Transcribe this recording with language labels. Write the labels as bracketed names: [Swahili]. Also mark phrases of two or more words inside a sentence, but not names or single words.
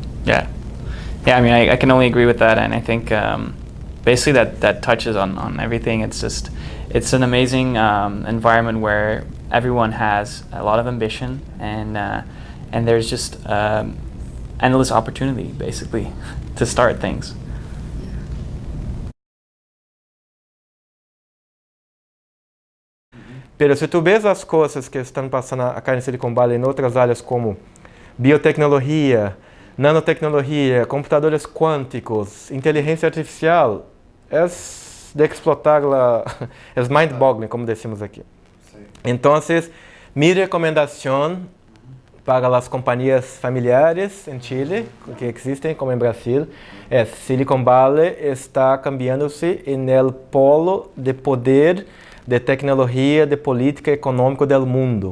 [English] Yeah, I mean, I can only agree with that, and I think basically that touches on everything. It's an amazing environment where everyone has a lot of ambition, and there's just endless opportunity basically to start things. [Portuguese] Pero se tu vês as coisas que estão passando aqui em Silicon Valley em outras áreas como biotecnologia, nanotecnologia, computadores quânticos, inteligência artificial, é de explotar-la, é mind-boggling, [Spanish] como decimos aqui. [Portuguese] Então, minha recomendação para as companhias familiares em Chile, que existem, como em Brasil, é Silicon Valley está cambiando-se no polo de poder, de tecnologia, de política econômica do mundo.